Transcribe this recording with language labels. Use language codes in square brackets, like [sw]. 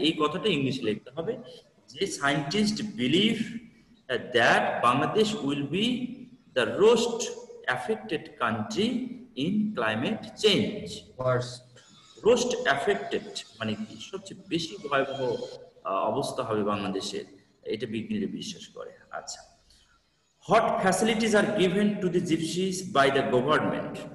[bn] এই কথাটা ইংলিশে লিখতে হবে যে [en] Scientist believe that Bangladesh will be the most affected country in climate change. Worst. Most affected [bn] মানে কি সবচেয়ে বেশি ভয়াবহ অবস্থা হবে বাংলাদেশের, এটা বিজ্ঞানীরা বিশ্বাস করে। [en] আচ্ছা, what facilities are given to the gypsies by the government?